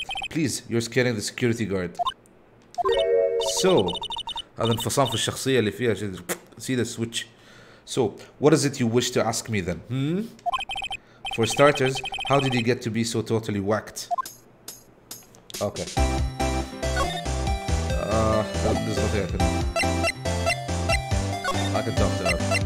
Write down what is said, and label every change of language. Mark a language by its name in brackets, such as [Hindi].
[English] Please, you're scaring the security guard. [Arabic] So, هذا انفصام في الشخصية اللي فيها. [English] See the switch. So, what is it you wish to ask me then? For starters, how did you get to be so totally whacked? Okay. There's nothing I can talk to her.